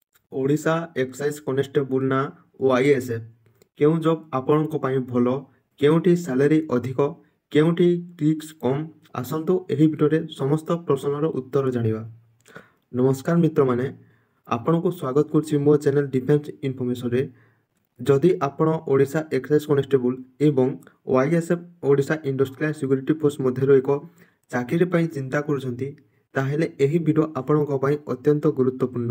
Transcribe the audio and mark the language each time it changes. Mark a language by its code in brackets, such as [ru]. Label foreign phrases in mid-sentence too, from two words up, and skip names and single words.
[or] ଓଡ଼ିଶା ଏକ୍ସାଇଜ କନେଷ୍ଟେବଲ ନା ଓଆଇଏସଏଫ କେଉ ଜବ ଆପଣଙ୍କ ପାଇଁ ଭଲ କେଉଁଠି ସାଲାରୀ ଅଧିକ କେଉଁଠି ରିସ୍କ କମ୍ ଆସନ୍ତୁ ଏହି ଭିଡ଼ିଓରେ ସମସ୍ତ ପ୍ରଶ୍ନର ଉତ୍ତର ଜାଣିବା। ନମସ୍କାର ମିତ୍ରମାନେ, ଆପଣଙ୍କୁ ସ୍ୱାଗତ କରୁଛି ମୋ ଚ୍ୟାନେଲ ଡିଫେନ୍ସ ଇନଫର୍ମେସନରେ। ଯଦି ଆପଣ ଓଡ଼ିଶା ଏକ୍ସାଇଜ କନେଷ୍ଟେବଲ ଏବଂ ଓଆଇଏସଏଫ୍ ଓଡ଼ିଶା ଇଣ୍ଡଷ୍ଟ୍ରିଆଲ ସିକ୍ୟୁରିଟି ଫୋର୍ସ ମଧ୍ୟରୁ ଏକ ଚାକିରି ପାଇଁ ଚିନ୍ତା କରୁଛନ୍ତି, ତାହେଲେ ଏହି ଭିଡ଼ିଓ ଆପଣଙ୍କ ପାଇଁ ଅତ୍ୟନ୍ତ ଗୁରୁତ୍ୱପୂର୍ଣ୍ଣ।